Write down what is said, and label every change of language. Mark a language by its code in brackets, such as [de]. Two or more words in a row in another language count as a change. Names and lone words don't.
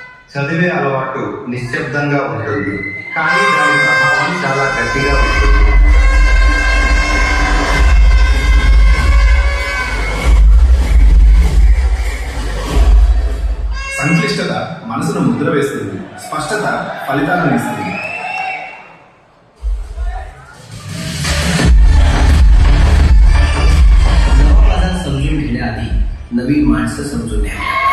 [te] చదివే అలవాటు నిశ్శబ్దంగా ఉంటుంది, కానీ దాని ప్రభావం చాలా గట్టిగా ఉంటుంది. సంక్లిష్టత మనసును ముద్ర వేస్తుంది, స్పష్టత ఫలితాలను ఇస్తుంది. [mr] नवा पदार्थ समजून घेण्याआधी नवीन माणसं समजून घ्या.